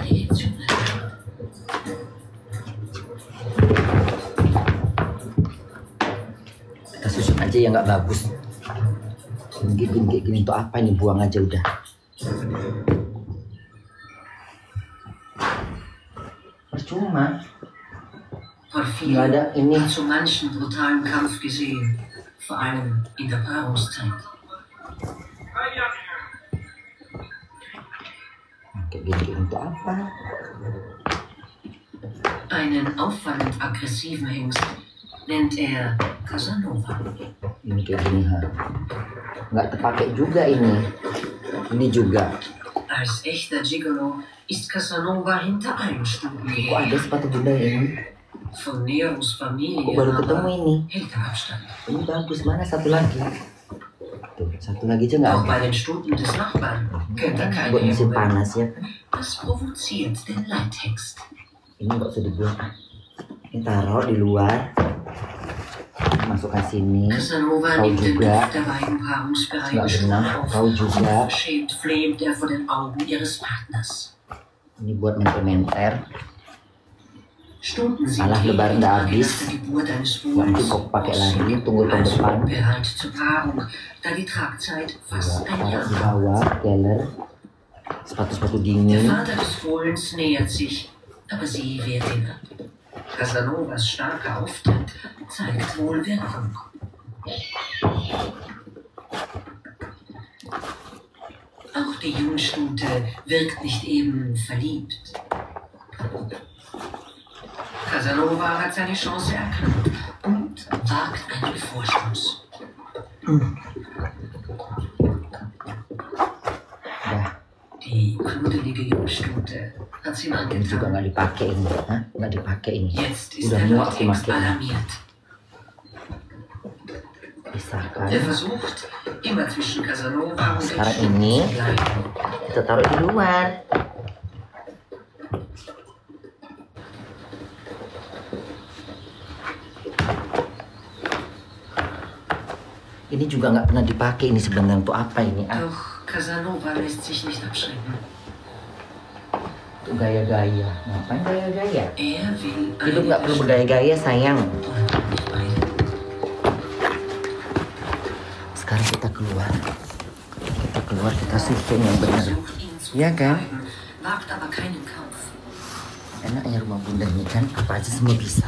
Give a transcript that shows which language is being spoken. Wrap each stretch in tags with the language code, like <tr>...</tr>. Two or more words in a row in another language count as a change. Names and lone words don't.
<id>Kita susun aja yang nggak bagus. Gini untuk apa ini? Buang aja udah. Percuma. Nggak ada ini.</id> <de>Zu manchen brutalen Kampf gesehen, vor allem in der Paarungszeit.</de> <id>Kayak gini untuk apa?</id> <de>Einen auffallend aggressiven Hengst nennt er Casanova.</de> <id>Ini kayak gini ha. Nggak terpakai juga ini. Ini juga.</id> <de>Als echter Gigolo ist Casanova hinter allen Stufen</de> <id>Kok</id> <de>her.</de> <id>ada sepatu bunda ini?</id> <de>Von Neros Familie</de> <id>Kok baru ketemu ini?</id> <de>hält er Abstand.</de> <id>Ini bagus, mana satu lagi? Tuh, satu lagi aja nggak</id> <de>Auch</de> <id>ada.</id> <de>bei den Stuten des Nachbarn kennt er keine</de> <id>Buat musim</id> <de>Erinnerung.</de> <id>panas ya kan?</id> <de>Das provoziert den Leithengst.</de> <id>Ini nggak usah dibuang. Ini taruh di luar. Masukkan sini.</id> <de>Casanova</de> <id>Kau</id> <de>nimmt den</de> <id>juga.</id> <de>Duft der beiden Paarungsbereiche</de> <id>Nggak</id> <de>stumm</de> <id>benar.</id> <de>auf.</de> <id>Kau juga.</id> <de>Verschämt fleht er vor den Augen ihres Partners.</de> <id>Ini buat menter-menter.</id> <de>Stunden sind</de> <id>Alah, lebaran udah habis.</id> <de>nach der Geburt eines</de> <id>Nanti</id> <de>Buhls</de> <id>kau pakai lagi. Tunggu tahun</id> <de>als</de> <id>depan.</id> <de>unbereit zur Paarung, da die Tragzeit fast ein</de> <id>Taruh</id> <de>Jahr</de> <id>di</id> <de>dauert.</de> <id>bawah, keller. Sepatu-sepatu</id> <de>Der</de> <id>dingin.</id> <de>Vater des Fohlens nähert sich, aber sie wehrt ihn ab. Casanovas starker Auftritt zeigt wohl Wirkung. Auch die Jungstute wirkt nicht eben verliebt. Casanova hat seine Chance erkannt und wagt einen Vorstoß.</de> <id>Dah.</id> <de>Die knuddelige Jungstute hat sie ihm</de> <id>Ini juga</id> <de>angetan.</de> <id>nggak dipakai ini. Hah? Nggak dipakai ini.</id> <de>Jetzt ist</de> <id>Udah</id> <de>der</de> <id>muak aku</id> <de>Leithengst</de> <id>pakai.</id> <de>alarmiert.</de> <id>Pisahkan.</id> <de>Er versucht, immer zwischen Casanova und</de> <id>Sekarang</id> <de>den Stuten</de> <id>ini</id> <de>zu bleiben.</de> <id>kita taruh di luar. Ini juga nggak pernah dipakai ini sebenarnya untuk apa ini? Ah,</id> <de>Doch Casanova lässt sich nicht abschrecken.</de> <id>untuk gaya-gaya. Ngapain gaya-gaya?</id> <de>Er will</de> <id>Hidup nggak perlu bergaya-gaya sayang. Sekarang kita keluar. Kita keluar, kita susun yang benar.</id> <de>Versucht ihn zu</de> <id>Ja, kan?</id> <de>vertreiben, wagt aber keinen Kampf.</de> <id>Enaknya rumah bunda ini kan apa aja semua bisa.</id>